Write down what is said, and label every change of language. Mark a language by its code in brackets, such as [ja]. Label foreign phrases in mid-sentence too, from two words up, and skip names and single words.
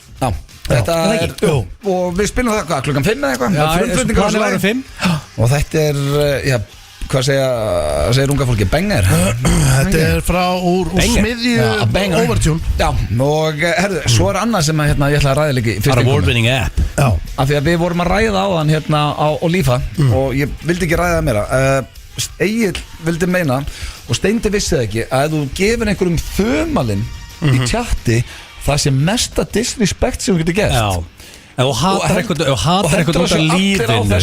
[is] Þetta er, og við spilum það klukkan 5 eða eitthvað Hvað er 5? Og þetta er, hvað segir unga fólki, banger Þetta er frá úr smiðju Overtune Já, og herðu, svo er annað sem ég ætla að ræða líka í fyrst [en] award-winning app [is] Af því að við vorum að ræða á þann hérna á Lífa og ég vildi ekki ræða það meira Egill vildi meina og Steindi vissi það ekki að ef þú gefur einhverjum þumalinn í chatti það sé mesta disrespect sem þú getur gert. Já. Ef þú hatar eitthvað út af lífinu